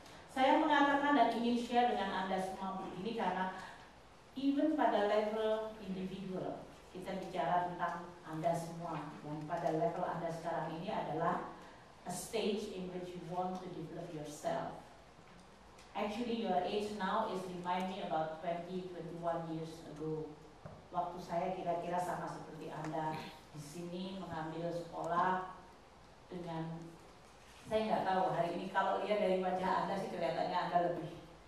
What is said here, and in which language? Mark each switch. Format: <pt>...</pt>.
<id>Saya mengatakan dan ingin share dengan Anda semua begini karena even pada level individual kita bicara tentang Anda semua, dan pada level Anda sekarang ini adalah</id> <en>a stage in which you want to develop yourself. Actually, your age now is remind me about 20-21 years ago.</en> <id>Waktu saya kira-kira sama seperti Anda di sini mengambil sekolah dengan, saya nggak tahu hari ini kalau lihat dari wajah Anda sih kelihatannya Anda lebih</id>